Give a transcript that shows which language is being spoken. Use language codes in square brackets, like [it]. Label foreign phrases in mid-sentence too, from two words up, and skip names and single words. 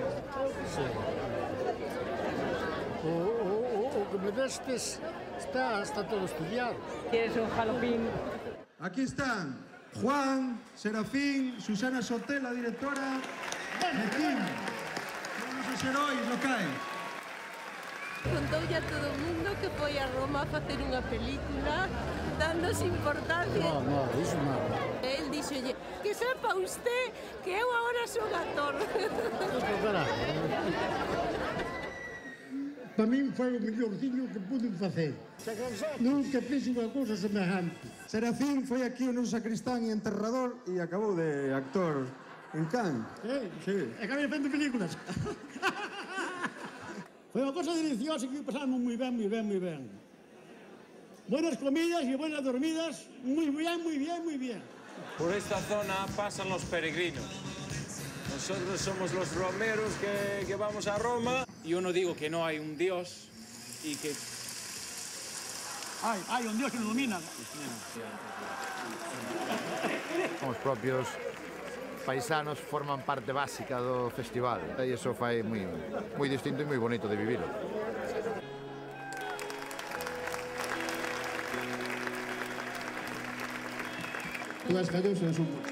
[gl] Sí. O que me destes está todo estudiado. [es] ¿Quieres un jalopín? Aquí están Juan, Serafín, Susana Soté, la directora, [gl] Mequín, todos os heróis locais. Contoulle a todo o mundo que foi a Roma a facer unha película dándose importancia. No, iso nada. El díxolle, [es] que sepa usted [gl] que eu agora son actor. Para min foi o mellorciño que pude facer. Nunca fiz unha cousa semejante. Serafín foi aquí o noso sacristán e enterrador e acabou de actor en Cannes. Sí. E que había feito películas. Foi unha cosa deliciosa que pasamos moi ben. [es] Buenas comidas y buenas dormidas. Muy bien. Por esta zona pasan los peregrinos. Nosotros somos los romeros que vamos a Roma. Yo no digo que no hay un Dios y que... Hay un Dios que nos domina. [gl] Os propios paisanos forman parte básica do festival e iso fai moi distinto e moi bonito de vivilo. Todas cadosas son...